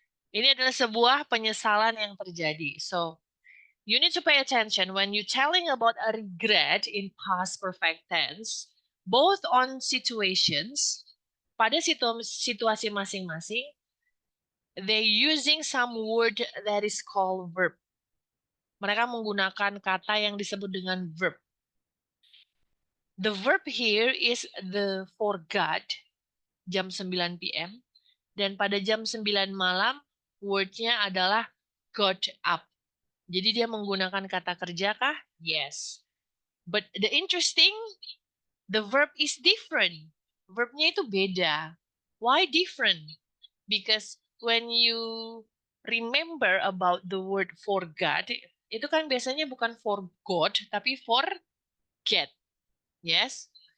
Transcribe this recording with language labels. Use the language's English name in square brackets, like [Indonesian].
[Indonesian] Ini adalah sebuah penyesalan yang terjadi. [English] So, you need to pay attention when you telling about a regret in past perfect tense, both on situations, [Indonesian] pada situasi masing-masing, [English] they using some word that is called verb. [Indonesian] Mereka menggunakan kata yang disebut dengan verb. [English] The verb here is the forgot, jam 9 p.m. [Indonesian] Dan pada jam 9 malam, wordnya adalah got up. Jadi dia menggunakan kata kerja kah? [English] Yes. But the interesting, the verb is different. [Indonesian] Verbnya itu beda. [English] Why different? Because when you remember about the word forgot, [Indonesian] itu kan biasanya bukan forgot, tapi forget. [English] Yes?